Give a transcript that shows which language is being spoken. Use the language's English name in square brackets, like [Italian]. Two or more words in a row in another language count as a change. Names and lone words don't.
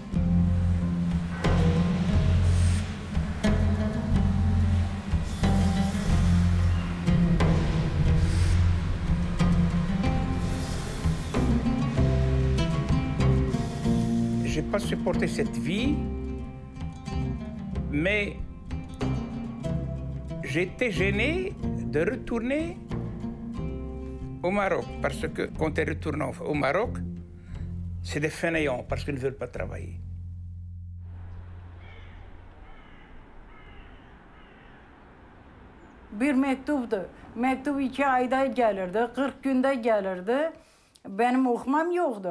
[French] J'ai pas supporté cette vie, mais j'étais gêné de retourner au Maroc, parce que quand tu retournes au Maroc, c'est des fainéants, parce qu'ils ne veulent pas travailler. [Turkish] Bir mektuptu. Mektup 2 ayda gelirdi, 40 günde gelirdi. Benim okumam yoktu.